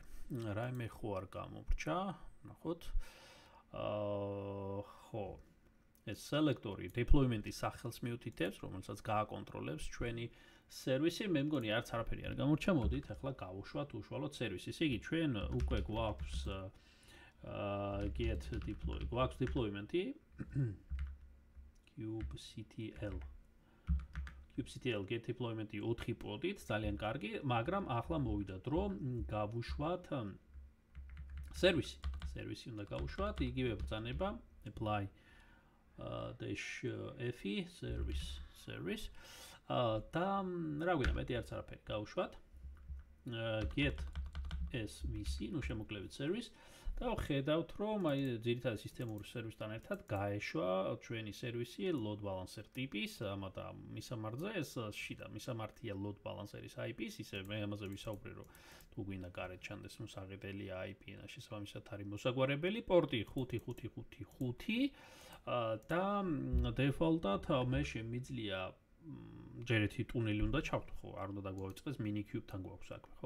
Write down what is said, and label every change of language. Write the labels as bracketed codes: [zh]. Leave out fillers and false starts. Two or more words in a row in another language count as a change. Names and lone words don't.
[ka] რაიმე ხო არ გამოვრჩა, ნახოთ. ხო. ეს სელექტორი deployment-ის სახელს მიუთითებს, რომელსაც გააკონტროლებს ჩვენი სერვისი. მე მგონი არც არაფერი არ გამოვრჩა, მოდით ახლა გავუშვათ უშუალოდ სერვისის. იგი ჩვენ უკვე გვაქვს [en] get deploy, [ka] გვაქვს deployment-ი [en] kubectl get deployment-ი [ka] 4 პოდით, ძალიან კარგი, მაგრამ ახლა მოვიდა დრო გავუშვათ სერვისი უნდა გავუშვათ, იგივე ბრძანება apply [en] -f service [ka] და რა გვინდა მეტი არც არაფერი გავუშვათ [en] get svc, [ka] ну შემოკლებით service და ხედავთ რომ აი ძირითადად სისტემური სერვისთან ერთად გაეშვა ჩვენი სერვისი [en] load balancer [ka] ტიპის, ამადა მისამართზე ეს შიდა მისამართია [en] load balancer-ის [ka] IP-ს, ისე მე ამაზე ვისაუბრე რომ თუ გვინდა გარეთ ჩანდეს მოსაღებელი IP და შესაბამისად არის მოსაგვარებელი პორტი 555 და default-ად მე შემიძლია ჯერეთი ტუნელი უნდა ჩავთო, ხო, არ უნდა დაგვავიწყდეს minikube-თან გვაქვს აქვე, ხო?